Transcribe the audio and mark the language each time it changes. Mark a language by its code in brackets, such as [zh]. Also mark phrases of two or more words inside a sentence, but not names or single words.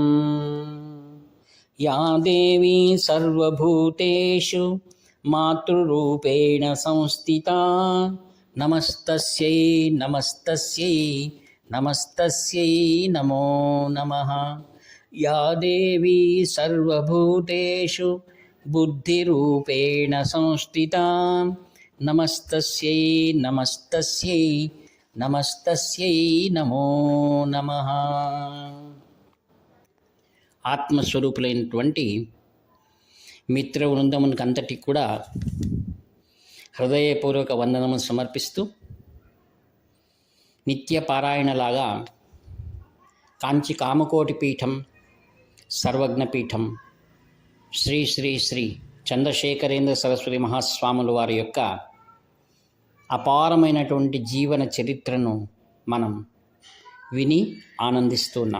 [sa] या देवी सर्वभूतेषु मातृरूपेण संस्थिता नमस्तस्यै नमस्तस्यै नमस्तस्यै नमो नमः। या देवी सर्वभूतेषु बुद्धिरूपेण संस्थिता नमस्तस्यै नमस्तस्यै नमस्तस्यै नमो नमः। [te] ఆత్మస్వరూపులైనటువంటి మిత్ర వృందమునికి అంతటికి కూడా హృదయపూర్వక వందనము సమర్పిస్తూ నిత్య పారాయణలాగా కాంచి కామకోటి పీఠం సర్వజ్ఞపీఠం శ్రీ శ్రీ శ్రీ చంద్రశేఖరేంద్ర సరస్వతి మహాస్వాముల వారి యొక్క అపారమైనటువంటి జీవన చరిత్రను మనం విని ఆనందిస్తున్నాం.